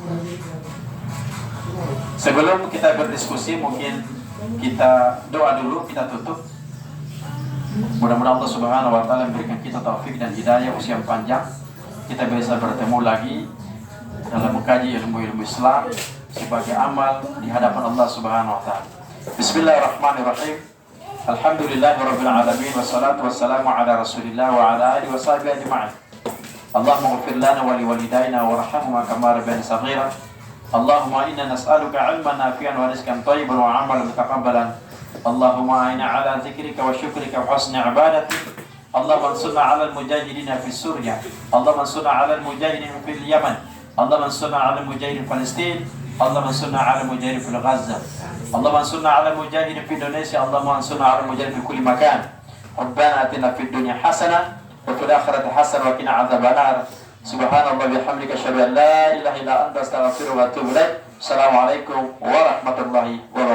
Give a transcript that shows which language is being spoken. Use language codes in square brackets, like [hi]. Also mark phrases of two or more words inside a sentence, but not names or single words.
[id] Sebelum kita berdiskusi, mungkin kita doa dulu, kita tutup. Mudah-mudahan [ar] الله سبحانه وتعالى [id] memberikan kita taufik dan hidayah, usia panjang, kita bisa bertemu lagi dalam mengkaji ilmu-ilmu Islam sebagai amal di hadapan [ar] الله سبحانه وتعالى. بسم الله الرحمن الرحيم. الحمد لله رب العالمين، والصلاة والسلام على رسول الله وعلى آله وصحبه أجمعين. اللهم اغفر لنا ولوالدينا وارحمهما كما ربيانا صغيرا. اللهم إنا نسألك علما نافعا ورزقا طيبا وعملا متقبلا. اللهم أعنا على ذكرك وشكرك وحسن عبادتك. اللهم انصرنا على المجاهدين في سوريا. اللهم انصرنا على المجاهدين في اليمن. اللهم انصرنا على المجاهدين فلسطين. اللهم انصرنا على المجاهدين في غزة. اللهم انصرنا على المجاهدين في إندونيسيا. اللهم انصرنا على المجاهدين في كل مكان. ربنا آتنا في الدنيا حسنة وفي الآخرة حسنة وقنا عذاب النار. سبحان الله بحمدك أشهد أن لا إله إلا أنت أستغفرك وأتوب إليك. السلام عليكم ورحمة الله